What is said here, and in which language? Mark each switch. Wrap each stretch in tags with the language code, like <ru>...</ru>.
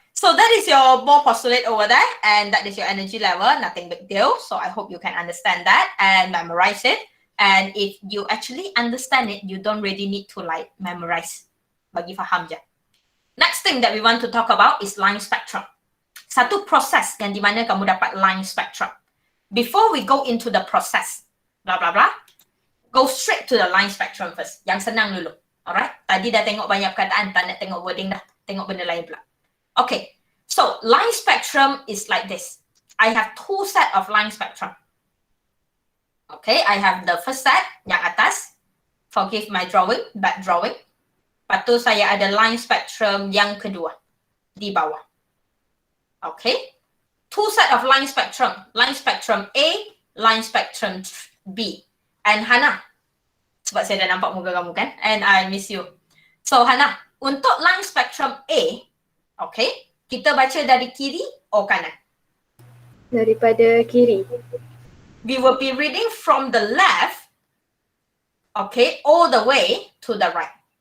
<en>So, that is your Bohr postulate over there. And that is your energy level. Nothing big deal. So, I hope you can understand that and memorize it. And if you actually understand it, you don't really need to like memorize.</en> <ms>Bagi faham je.</ms> <en>Next thing that we want to talk about is line spectrum.</en> <ms>Satu proses yang di mana kamu dapat line spectrum.</ms> <en>Before we go into the process, blah blah blah, go straight to the line spectrum first.</en> <ms>Yang senang dulu. Alright? Tadi dah tengok banyak perkataan, tak nak tengok wording dah. Tengok benda lain pula. Okay.</ms> <en>So, line spectrum is like this. I have 2 set of line spectrum. Okay, I have the first set,</en> <ms>yang atas.</ms> <en>Forgive my drawing, bad drawing.</en> <ms>Lepas tu saya ada line spectrum yang kedua. Di bawah. Okay.</ms> <en>2 set of line spectrum. Line spectrum A, line spectrum B.</en> <ms>And Hana, sebab saya dah nampak muka kamu kan,</ms> <en>and I miss you.</en> <ms>So Hana, untuk line spectrum A, okay, kita baca dari kiri atau kanan? Daripada kiri.</ms> <en>We will be reading from the left, okay, all the way to the right.</en>